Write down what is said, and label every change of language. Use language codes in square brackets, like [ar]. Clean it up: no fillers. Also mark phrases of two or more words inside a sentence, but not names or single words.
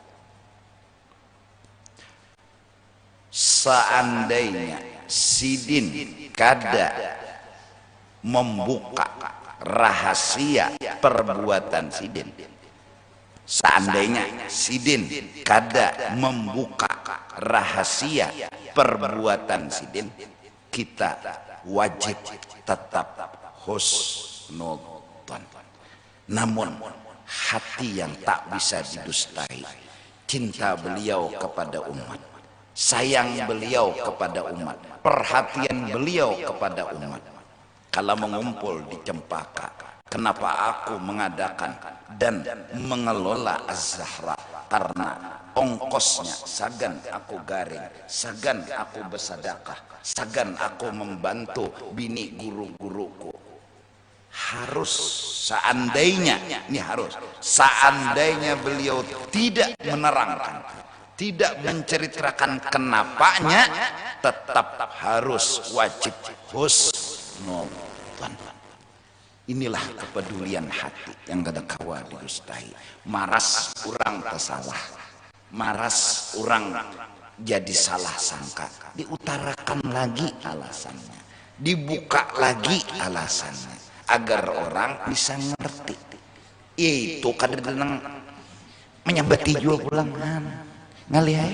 [bjn] Seandainya sidin kada membuka rahasia perbuatan sidin, seandainya sidin kada membuka rahasia perbuatan sidin, kita wajib tetap husnudzon. [id] Namun hati yang tak bisa didustai, cinta beliau kepada umat, sayang beliau kepada umat, perhatian beliau kepada umat. Kalau mengumpul di Cempaka, kenapa aku mengadakan dan mengelola Az-Zahra? [bjn] karena ongkosnya sagan aku garing, sagan aku bersedekah, sagan aku membantu bini guru-guruku. [id] Harus seandainya, ini harus seandainya beliau tidak menerangkan, tidak menceritakan kenapanya, tetap harus wajib husnuzan. [bjn] Inilah kepedulian hati yang kada kawa didustai. Maras orang tersalah, maras orang jadi salah sangka, diutarakan lagi alasannya, dibuka lagi alasannya, agar orang bisa ngerti. Itu kadang-kadang menyambati juga pulangan ngalihai.